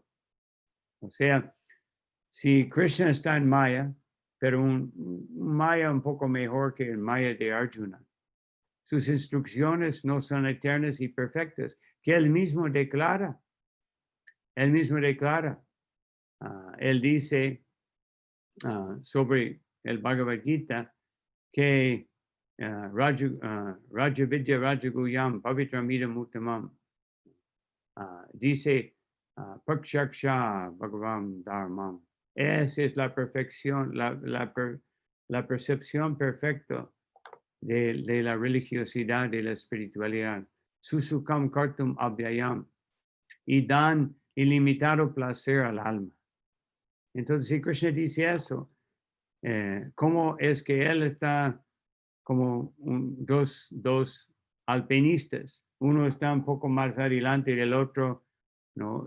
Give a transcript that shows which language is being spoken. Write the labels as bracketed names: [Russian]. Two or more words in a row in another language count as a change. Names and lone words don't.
[Spanish] O sea, si Krishna está en Maya, pero un Maya un poco mejor que el Maya de Arjuna, sus instrucciones no son eternas y perfectas, que él mismo declara. Él mismo declara. Él dice sobre el Bhagavad Gita que [Sanskrit] Raja Vidya Raja Guyam Pavitramidam Uttamam [Spanish] dice [Sanskrit] Pakshaksha Bhagavam Dharmam. [Spanish] Esa es la perfección, la percepción perfecta de la religiosidad, de la espiritualidad. [Sanskrit] Susukam kartum abhyayam. [Spanish] Y dan ilimitado placer al alma. Entonces, si Krishna dice eso, ¿cómo es que él está como dos alpinistas? Uno está un poco más adelante y el otro, ¿no?